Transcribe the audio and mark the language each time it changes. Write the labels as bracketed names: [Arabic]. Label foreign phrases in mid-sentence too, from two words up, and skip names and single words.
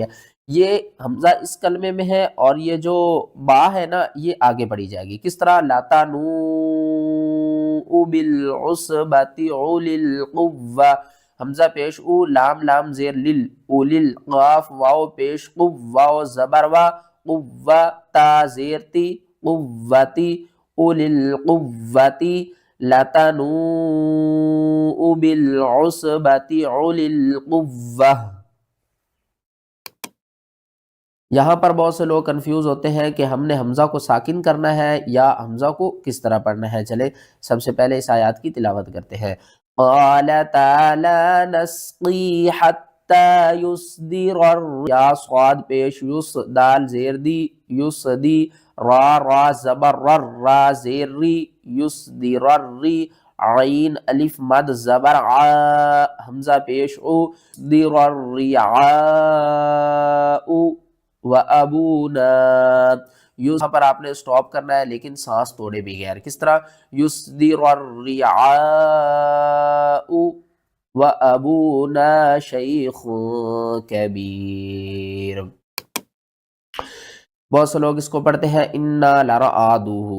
[Urdu] یہ حمزہ اس کلمے میں ہے اور یہ جو با ہے نا یہ آگے پڑھی جائے گی، کس طرح؟ [Arabic] لاتا نو بالعصبۃ اولی القوہ، [Urdu] حمزہ پیش او، لام لام زیر لل، اولیل، قاف واو پیش قو، واو زبر وا، قوہ، تا زیر تی، قوتی، [Arabic] اولی القوتی، لتنوء بالعصبۃ اولی القوہ۔ [Urdu] یہاں پر بہت سے لوگ کنفیوز ہوتے ہیں کہ ہم نے حمزہ کو ساکن کرنا ہے یا حمزہ کو کس طرح پڑھنا ہے۔ چلے سب سے پہلے اس آیات کی تلاوت کرتے ہیں۔ [Arabic] قال تعالی نسقی حتی یصدر [Urdu] یا صاد پیش یس، دال زیر دی، یصدی، را زبر را زیر ری، یصدر ری، عین الف مد زبر ع حمزہ پیش او ضر [Arabic] الرعاء و ابونا. [Urdu] یہاں پر آپ نے سٹاپ کرنا ہے لیکن سانس توڑے بغیر. کس طرح؟ [Arabic] یصدر الرعاء و ابونا شیخ کبیر. [Urdu] بہت سے لوگ اس کو پڑھتے ہیں [Arabic] انا لرآدوہ.